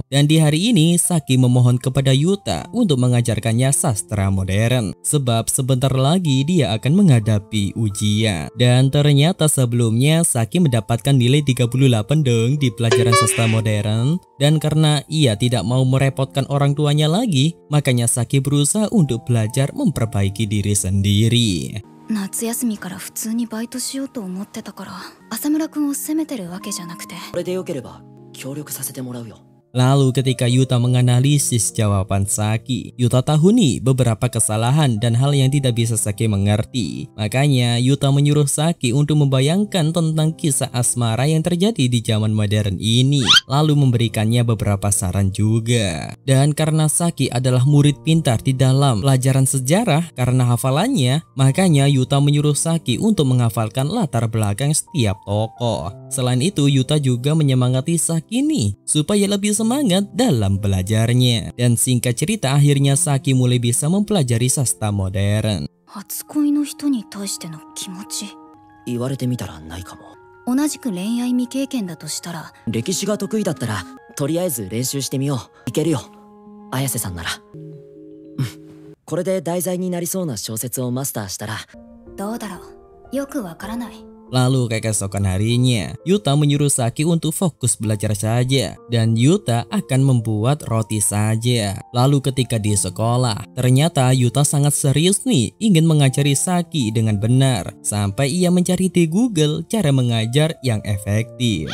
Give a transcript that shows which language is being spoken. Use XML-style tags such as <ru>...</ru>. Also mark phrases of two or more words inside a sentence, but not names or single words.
<id>Dan di hari ini Saki memohon kepada Yuta untuk mengajarkannya sastra modern, sebab sebentar lagi dia akan menghadapi ujian. Dan ternyata sebelumnya Saki mendapatkan nilai 38 dong di pelajaran sastra modern. Dan karena ia tidak mau merepotkan orang tuanya lagi, makanya Saki berusaha untuk belajar memperbaiki diri sendiri.</id> <ja>夏休みから普通にバイトしようと思ってたから、浅村くんを責めてるわけじゃなくて。これでよければ協力させてもらうよ。</ja> <id>Lalu ketika Yuta menganalisis jawaban Saki, Yuta tahu nih beberapa kesalahan dan hal yang tidak bisa Saki mengerti. Makanya Yuta menyuruh Saki untuk membayangkan tentang kisah asmara yang terjadi di zaman modern ini, lalu memberikannya beberapa saran juga. Dan karena Saki adalah murid pintar di dalam pelajaran sejarah karena hafalannya, makanya Yuta menyuruh Saki untuk menghafalkan latar belakang setiap tokoh. Selain itu Yuta juga menyemangati Saki nih supaya lebih semangat dalam belajarnya. Dan singkat cerita akhirnya Saki mulai bisa mempelajari sastra modern.</id> <ja>初恋の人に対しての気持ち。言われてみたらないかも。同じく恋愛未経験だとしたら、歴史が得意だったらとりあえず練習してみよう。いけるよ、綾瀬さんなら。これで題材になりそうな小説をマスターしたら。どうだろう。よくわからない。</ja> <id>Lalu keesokan harinya, Yuta menyuruh Saki untuk fokus belajar saja dan Yuta akan membuat roti saja. Lalu ketika di sekolah, ternyata Yuta sangat serius nih ingin mengajari Saki dengan benar sampai ia mencari di Google cara mengajar yang efektif.</id>